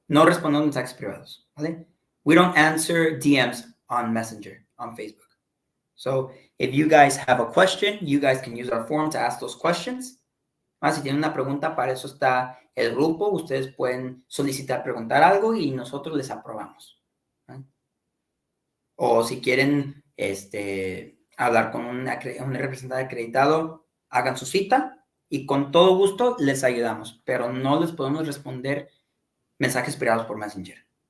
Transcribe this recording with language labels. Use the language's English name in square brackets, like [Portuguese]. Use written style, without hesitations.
[Spanish] No respondemos mensajes privados, ¿vale? [English] We don't answer DMs on Messenger, on Facebook. So if you guys have a question, you guys can use our form to ask those questions. [Spanish] Si tienen una pregunta, para eso está el grupo. Ustedes pueden solicitar preguntar algo y nosotros les aprobamos. O si quieren hablar con un representante acreditado, hagan su cita y con todo gusto les ayudamos, pero no les podemos responder mensajes privados por Messenger.